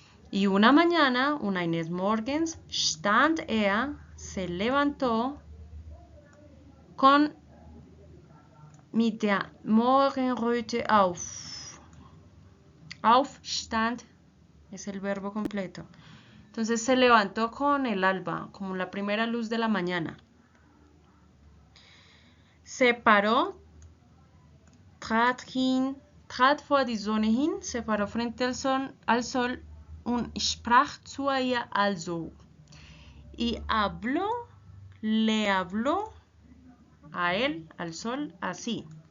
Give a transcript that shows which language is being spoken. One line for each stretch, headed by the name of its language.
Spanish: Y una mañana,
German: eines Morgens, stand
Spanish: se levantó
German: mit der Morgenröte auf.
Spanish: Aufstand es el verbo completo. Entonces se levantó con el alba, como la primera luz de la mañana. Se paró,
German: trat vor die Sonne hin,
Spanish: se paró frente al sol
German: und sprach zu ihr also.
Spanish: Y le habló a él, al sol, así.